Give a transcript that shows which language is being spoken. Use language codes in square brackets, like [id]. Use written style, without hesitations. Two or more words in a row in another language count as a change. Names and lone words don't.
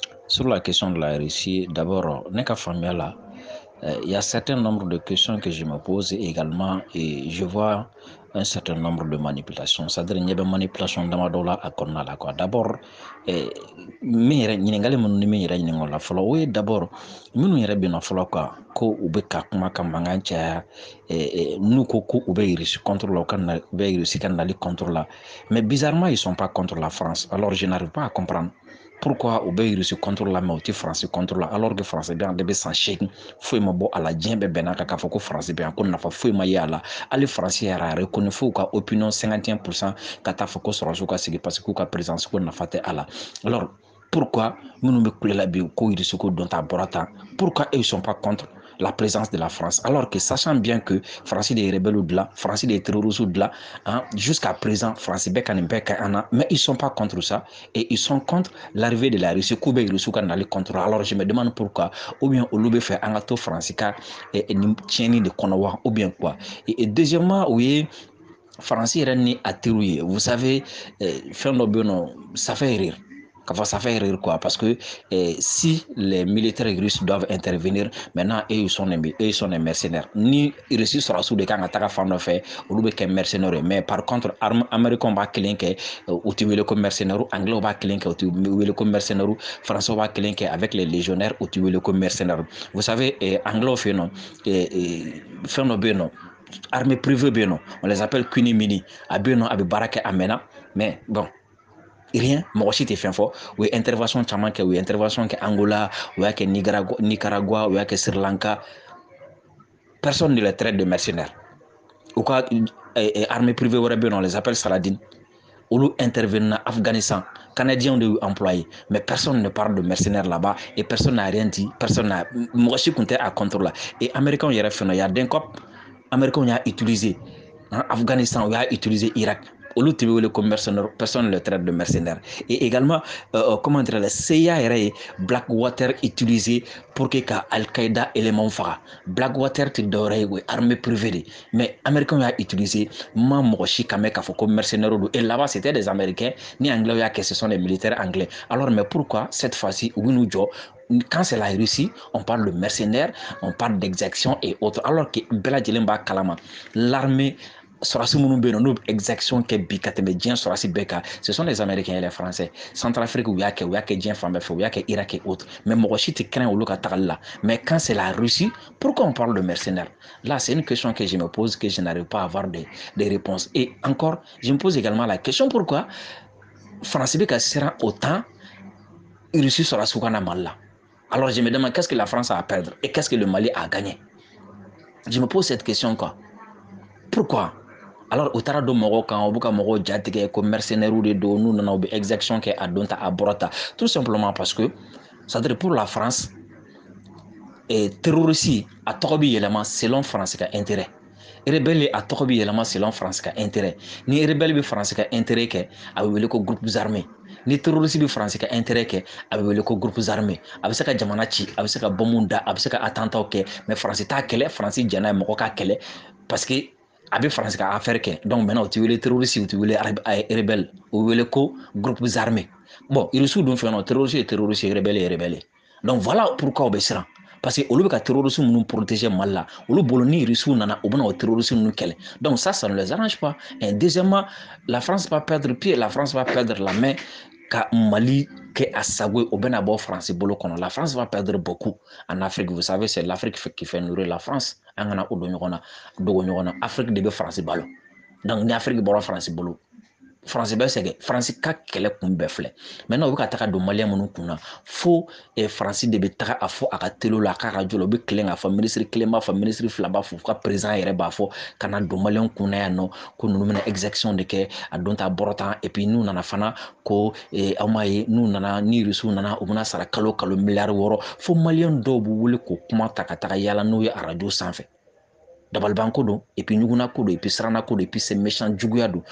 [fr] Sur la question de la Russie, d'abord, il y a un certain nombre de questions que je me pose également et je vois un certain nombre de manipulations. C'est-à-dire qu'il y a des manipulations dans la quoi. D'abord, [bm] min yɛrɛ ɲininkali minnu ni min yɛrɛ ɲininka la fɔlɔ o ye d'abord minnu yɛrɛ bɛna fɔlɔ quoi ko u bɛ ka kuma ka mankan caya n'u ko ko u bɛ Russie contre la u bɛ Russie ka nali contre la [fr] mais bizarrement ils sont pas contre la France alors je n'arrive pas à comprendre pourquoi [bm] u bɛ Russie contre la mais u tɛ France contre la [fr] alors que [bm] France bɛ yan de bɛ san 8 foyi ma bɔ a la diɲɛ bɛɛ bɛnna kan k'a fɔ ko France bɛ yan ko nafa foyi ma ye a la hali France yɛrɛ a reconnu fo u ka opinion 51% ka taa fɔ ko sɔrɔsiw ka sigi parce que u ka présidence ko nafa tɛ a la [fr] alors pourquoi [bm] minnu bɛ kulela bi ko Russie ko dɔn ta bɔra tan [fr] pourquoi eux ils sont pas contre la présence de la France alors que sachant bien que France de rebelles de là, France des terroristes de là, hein, jusqu'à présent France [bm] bɛɛ ka nin bɛɛ kɛ an na [fr] mais ils sont pas contre ça et ils sont contre l'arrivée de la Russie [bm] k'u bɛ Russie ka nali [fr] contre alors je me demande pourquoi ou bien [bm] olu bɛ fɛ an ka to France ka nin tiɲɛni de kɔnɔ wa [fr] ou bien quoi et deuxièmement [bm] o ye France yɛrɛ ni a teriw ye [fr] vous savez [bm] fɛn dɔ bɛ yen nɔ [fr] ça fait rire ça fait rire quoi parce que si les militaires russes doivent intervenir maintenant eux ils sont des mercenaires [bm] ni Russie sɔrɔsiw de kan ka taga fan dɔ fɛ olu bɛ kɛ mercenaires [fr] mais par contre [bm] américains b'a kelen kɛ u tɛ wele ko mercenaires anglais b'a kelen kɛ u tɛ wele ko mercenaires français b'a kelen kɛ [fr] avec les légionnaires [bm] u tɛ wele ko mercenaires [fr] vous savez [bm] anglais fɛ yen nɔ fɛn dɔ bɛ yen nɔ [fr] armée privée [bm] bɛ yen nɔ [fr] on les appelle Kunimini [bm] a bɛ yen nɔ a bɛ baara kɛ a mɛnna [fr] mais bon rien [bm] mɔgɔ si tɛ fɛn fɔ u ye intervention caman kɛ u ye intervention kɛ Angola u y'a kɛ Nicaragua u y'a kɛ Sri Lanka [fr] personne ne les traite de mercenaires [bm] u ka [fr] armée privée [bm] wɛrɛ bɛ yen nɔ [fr] on les appelle Saladin [bm] olu intervenir na [fr] Afghanistan Canadiens de y'u employé mais personne ne parle de mercenaires là-bas et personne n'a rien dit personne n'a [bm] mɔgɔ si tun tɛ a [fr] contre la et américains yɛrɛ fɛn il y a des cop américains y'a utilisé Afghanistan, on a utilisé Irak. [bm] Olu tɛ wele ko mercenaires, [fr] personne ne le traite de mercenaires. Et également, comment dire, la CIA yɛrɛ Blackwater utilisé [bm] pour que ka [fr] Al-Qaïda élément faga. [bm] Blackwater tɛ dɔwɛrɛ ye o ye armée privée de mais américains y'a utilisé ma mɔgɔ si kan mɛn k'a fɔ ko mercenaires do [fr] et là-bas c'était des américains [bm] ni anglais y'a kɛ [fr] ce sont des militaires anglais alors mais pourquoi cette fois-ci [bm] u bɛ n'u jɔ [fr] quand c'est la Russie, on parle de mercenaires, on parle d'exactions et autres. Alors que [bm] bɛɛ lajɛlen b'a kalama l'armée sɔrɔsi minnu bɛ yen nɔ n'u bɛ exaction kɛ bi ka tɛmɛ diɲɛ sɔrɔsi bɛɛ kan [fr] ce sont les américains et les français Centrafrique [bm] u y'a kɛ diɲɛ fan bɛɛ fɛ u y'a kɛ [fr] Irak et autres [bm] mais mɔgɔ si tɛ kɛrɛn olu ka tagali la [fr] mais quand c'est la Russie pourquoi on parle de mercenaires là c'est une question que je me pose que je n'arrive pas à avoir des réponses et encore je me pose également la question pourquoi France [bm] bɛ ka siran [fr] autant [bm] Russie sɔrɔsiw ka na Mali la [fr] alors je me demande qu'est-ce que la France a à perdre et qu'est-ce que le Mali a à gagner je me pose cette question quoi pourquoi alors [bm] u taara don mɔgɔw kan u bɛ ka mɔgɔw jatigɛ ko mercenaires de don n'u nana u bɛ exaction kɛ a don ta a bɔra ta [fr] tout simplement parce que c'est-à-dire pour la France [bm] terroriste a tɔgɔ bɛ yɛlɛma selon France ka intérêt rebelle a tɔgɔ bɛ yɛlɛma selon France ka intérêt ni rebelle bɛ France ka intérêt kɛ a bɛ wele ko [fr] groupes armés [bm] ni terroriste bɛ France ka intérêt kɛ a bɛ wele ko [fr] groupes armés [bm] a bɛ se ka jamana ci a bɛ se ka bombe da a bɛ se ka attentat kɛ mais France t'a kɛlɛ France jɛnna ye mɔgɔ ka kɛlɛ parce que a bɛ France ka affaire kɛ [fr] donc maintenant [bm] u tɛ wele terroriste u tɛ wele rebelle u bɛ wele ko [fr] groupes armés [bm] bon Russiw dun fɛ yen nɔ terroriste ye terroriste ye rebelle ye rebelle donc voilà pourquoi u bɛ siran parce que olu bɛ ka terroristes minnu protéger Mali la olu bolo ni Russiw nana u bɛna o terroristes ninnu kɛlɛ [fr] donc ça ne les arrange pas et deuxièmement la France va perdre pied la France va perdre la main [bm] ka Mali kɛ a sago ye o bɛna bɔ France bolo kɔnɔ la [fr] France va perdre beaucoup en Afrique vous savez c'est l'Afrique qui fait nourrir la France [bm] an kana o don ɲɔgɔn na dogo ɲɔgɔn na Afrique de bɛ France balo donc ni Afrique bɔra France bolo France bɛ sɛgɛn France ka kɛlɛ kun bɛɛ filɛ maintenant u bɛ ka taga don maliyɛn minnu kun na fo France de bɛ taga a fɔ a ka télé la a ka radio la u bɛ tilen k'a fɔ ministre kelen b'a fɔ ministre fila b'a fɔ ka président yɛrɛ b'a fɔ ka na don maliyɛn kun na yan nɔ ko ninnu bɛna exaction de kɛ a don ta bɔra tan [fr] et puis [bm] n'u nana fana ko aw m'a ye n'u nana ni Russiw nana u bɛna sara kalo kalo miliyari 6 fo maliyɛn dɔw bɛ wele k'o kuma ta ka taga yala n'u ye radio sanfɛ Dabaliban ko don [fr] et puis [bm] ɲuguna ko don [fr] et puis [bm] siranna ko don [fr] et puis c'est méchant [bm] juguya don.